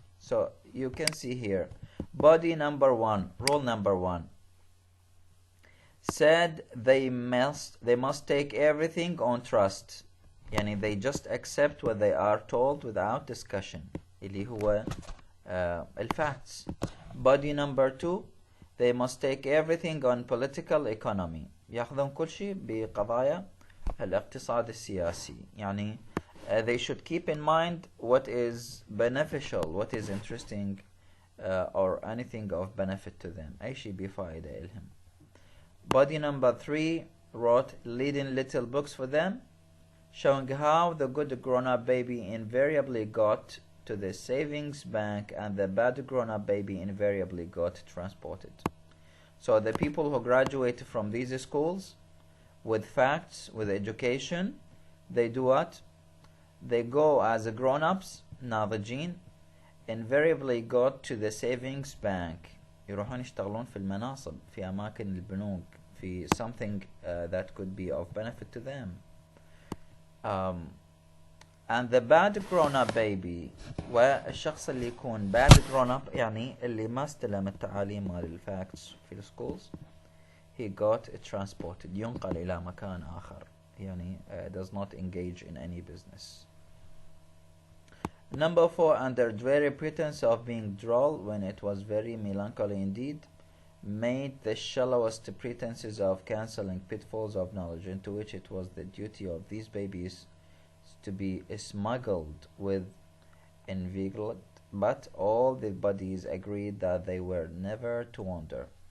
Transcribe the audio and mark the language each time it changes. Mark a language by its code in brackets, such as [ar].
[en] So you can see here, body number 1, rule number 1, said they must take everything on trust. [ar] يعني [en] they just accept what they are told without discussion, [ar] اللي هو الفacts. [en] Body number 2, they must take everything on political economy. [ar] ياخذون كل شيء بقضايا الاقتصاد السياسي. يعني [en] they should keep in mind what is beneficial, what is interesting, or anything of benefit to them. [ar] أي شيء بفائدة إلهم. [en] Body number 3 wrote leading little books for them, showing how the good grown-up baby invariably got to the savings bank and the bad grown-up baby invariably got transported. So the people who graduate from these schools with facts, with education, they do what? They go as grown-ups, [ar] ناضجين, [en] invariably got to the savings bank. [ar] يروحون يشتغلون في المناصب, في أماكن البنوك, في [en] something that could be of benefit to them. And the bad grown-up baby, [ar] والشخص اللي يكون [en] bad grown-up [ar] يعني اللي ما استلم التعاليم مال الفاكتس في السكولز, [en] he got transported, [ar] ينقل إلى مكان آخر, يعني [en] does not engage in any business. Number 4, under very pretense of being droll when it was very melancholy indeed, made the shallowest pretenses of cancelling pitfalls of knowledge, into which it was the duty of these babies to be smuggled with inveigled, but all the bodies agreed that they were never to wander.